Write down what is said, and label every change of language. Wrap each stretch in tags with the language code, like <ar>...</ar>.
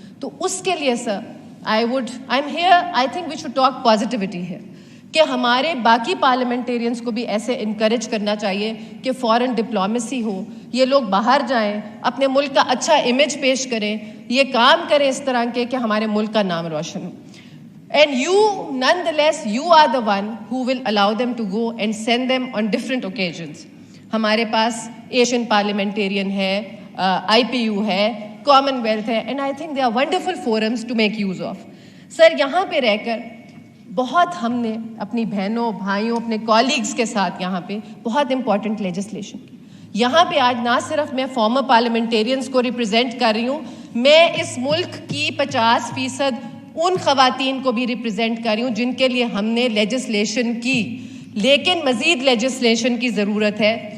<ur>تو اس کے لیے سر</ur> <en>I am here, I think we should talk positivity</en> <ur>ہے کہ ہمارے باقی پارلیمنٹیرینز کو بھی ایسے انکریج کرنا چاہیے کہ فورن ڈپلومیسی ہو, یہ لوگ باہر جائیں, اپنے ملک کا اچھا امیج پیش کریں, یہ کام کریں اس طرح کے کہ ہمارے ملک کا نام روشن ہو.</ur> <en>And you, nonetheless, you are the one who will allow them to go and send them on different occasions.</en> <ur>ہمارے پاس ایشین پارلیمنٹیرین ہے, IPU ہے, کامن ویلتھ ہے,</ur> <en>and I think they are wonderful forums to make use of.</en> <ur>سر یہاں پہ رہ کر بہت ہم نے اپنی بہنوں بھائیوں اپنے کولیگز کے ساتھ یہاں پہ بہت امپورٹنٹ لیجسلیشن کی. یہاں پہ آج نہ صرف میں فارمر پارلیمنٹیرینز کو ریپرزینٹ کر رہی ہوں, میں اس ملک کی 50% ان خواتین کو بھی ریپرزینٹ کر رہی ہوں جن کے لیے ہم نے لیجسلیشن کی, لیکن مزید لیجسلیشن کی ضرورت ہے.</ur>